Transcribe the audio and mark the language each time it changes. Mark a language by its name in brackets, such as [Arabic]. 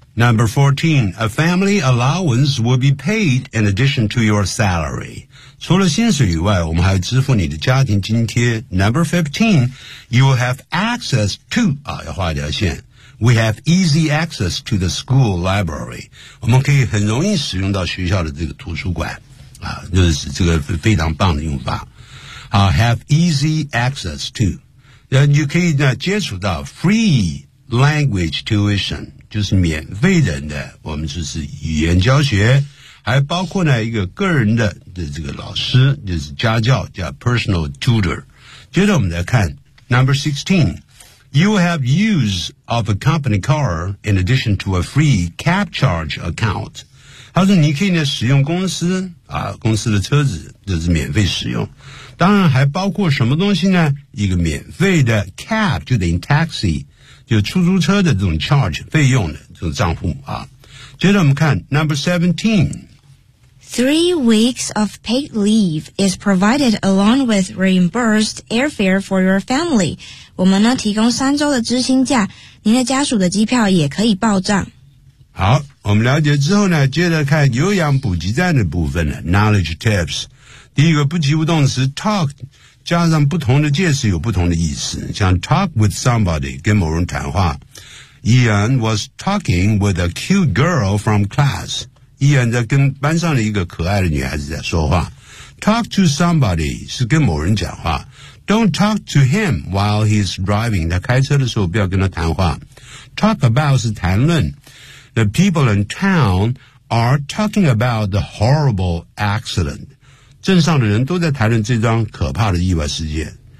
[English] Number 14 A family allowance will be paid in addition to your salary， [Chinese] 除了薪水以外，我们还要支付你的家庭津贴。 [English] Number 15, you will have access to, [Chinese] 啊，要画一条线。 [English] We have easy access to the school library. [Chinese] 我们可以很容易使用到学校的这个图书馆。啊，就是这个非常棒的用法。啊， [English] have easy access to. [Chinese] 你可以呢接触到 [English] free language tuition, [Chinese] 就是免费的呢，我们就是语言教学。还包括呢一个个人的这个老师，就是家教，叫 [English] personal tutor。 [Chinese] 接着我们来看 [English] number 16， you have use of a company car in addition to a free cab charge account。 [Chinese] 他说你可以呢使用公司啊公司的车子，就是免费使用。当然还包括什么东西呢？一个免费的 cab， 就等于 taxi， 就出租车的这种 charge 费用的这种账户啊。接着我们看 [English] number 17 3 weeks of paid leave is provided along with reimbursed airfare for your family. [Chinese] 我们呢提供三周的知心假，您的家属的机票也可以报账。好，我们了解之后呢，接着看有氧补给站的部分了。 Knowledge tips， 第一个不及物动词 talk 加上不同的介词有不同的意思，像 [English] talk with somebody [Chinese] 跟某人谈话。 [English] Ian was talking with a cute girl from class。 [Chinese] Ian 在跟班上的一个可爱的女孩子在说话。 [English] Talk to somebody [Chinese] 是跟某人讲话。 [English] Don't talk to him while he's driving。 [Chinese] 他开车的时候不要跟他谈话。 Talk about 是谈论。 [English] The people in town are talking about the horrible accident。 [Chinese] 镇上的人都在谈论这桩可怕的意外事件。